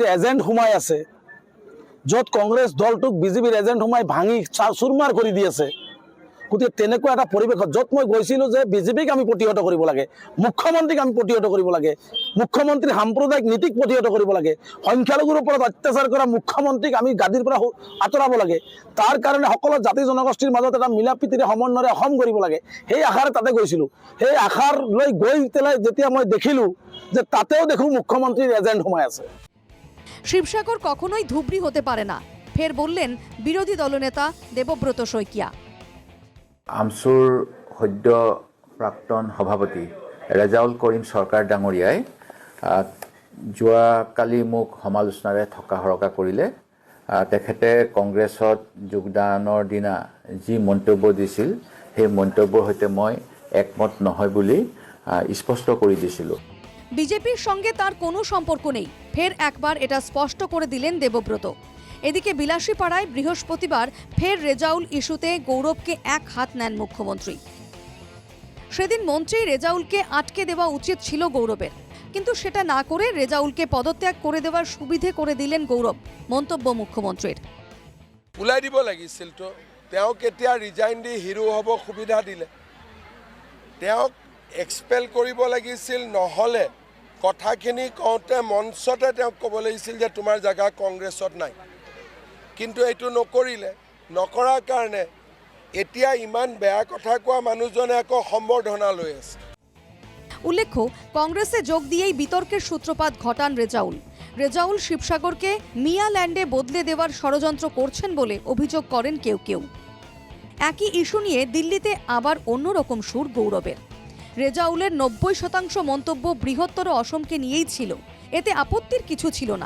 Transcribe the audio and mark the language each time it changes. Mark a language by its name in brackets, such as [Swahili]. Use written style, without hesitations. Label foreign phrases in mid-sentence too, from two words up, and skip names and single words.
[Assamese] এজেণ্ট সোমাই আছে, য'ত কংগ্ৰেছ দলটোক বিজেপিৰ এজেণ্ট সোমাই ভাঙি চুৰমাৰ কৰি দি আছে, গতিকে তেনেকুৱা এটা পৰিৱেশত য'ত মই গৈছিলোঁ যে বিজেপিক আমি প্ৰতিহত কৰিব লাগে, মুখ্যমন্ত্ৰীক আমি প্ৰতিহত কৰিব লাগে, মুখ্যমন্ত্ৰীৰ সাম্প্ৰদায়িক নীতিক প্ৰতিহত কৰিব লাগে, সংখ্যালঘুৰ ওপৰত অত্যাচাৰ কৰা মুখ্যমন্ত্ৰীক আমি গাদীৰ পৰা আঁতৰাব লাগে, তাৰ কাৰণে সকলো জাতি জনগোষ্ঠীৰ মাজত এটা মিলা প্ৰীতিৰে সমন্বয়ৰে অসম কৰিব লাগে, সেই আশাৰে তাতে গৈছিলোঁ। সেই আশাৰ লৈ গৈ পেলাই যেতিয়া মই দেখিলোঁ যে তাতেও দেখোঁ মুখ্যমন্ত্ৰীৰ এজেণ্ট সোমাই আছে। [Bangla] শিবসাগর কখনোই ধুবড়ী হতে পারে না, ফের বললেন বিরোধী দলনেতা দেবব্রত শইকিয়া। [Assamese] আমসুৰ সদ্য প্ৰাক্তন সভাপতি ৰেজাউল করিম সরকার ডাঙৰীয়াই যোৱাকালি মোক সমালোচনাৰে থকা হৰকা কৰিলে। তেখেতে কংগ্ৰেছত যোগদানৰ দিনা যি মন্তব্য দিছিল সেই মন্তব্যৰ সৈতে মই একমত নহয় বুলি স্পষ্ট কৰি দিছিলোঁ। [Bangla] বিজেপির সঙ্গে তার কোনো সম্পর্ক নেই, ফের একবার এটা স্পষ্ট করে দিলেন দেবব্রত। এদিকে বিলাসীপাড়ায় বৃহস্পতিবার ফের রেজাউল ইস্যুতে গৌরবকে এক হাত নেন মুখ্যমন্ত্রী। সেদিন মন্ত্রী রেজাউলকে আটকে দেওয়া উচিত ছিল গৌরবের, কিন্তু সেটা না করে রেজাউলকে পদত্যাগ করে দেওয়ার সুবিধে করে দিলেন গৌরব, মন্তব্য মুখ্যমন্ত্রীর। [Assamese] ওলাই দিব লাগিছিল তো, তেওঁ কেতিয়া ৰিজাইন দি হিৰো হ'ব সুবিধা দিলে। তেওঁক এক্সপেল কৰিব লাগিছিল, নহ'লে কথাখিনি কওঁতে মঞ্চতে তেওঁক ক'ব লাগিছিল যে তোমাৰ জেগা কংগ্ৰেছত নাই। কিন্তু এইটো নকৰিলে, নকৰাৰ কাৰণে এতিয়া ইমান বেয়া কথা কোৱা মানুহজনে আকৌ সম্বৰ্ধনা লৈ আছে। [Bangla] উল্লেখ্য, কংগ্রেসে যোগ দিয়েই বিতর্কের সূত্রপাত ঘটান রেজাউল। রেজাউল শিবসাগরকে মিয়া ল্যান্ডে বদলে দেওয়ার ষড়যন্ত্র করছেন বলে অভিযোগ করেন কেউ কেউ। একই ইস্যু নিয়ে দিল্লিতে আবার অন্যরকম সুর গৌরবের। রেজাউলের 90% মন্তব্য বৃহত্তর অসমকে নিয়েই ছিল, এতে আপত্তির কিছু ছিল না।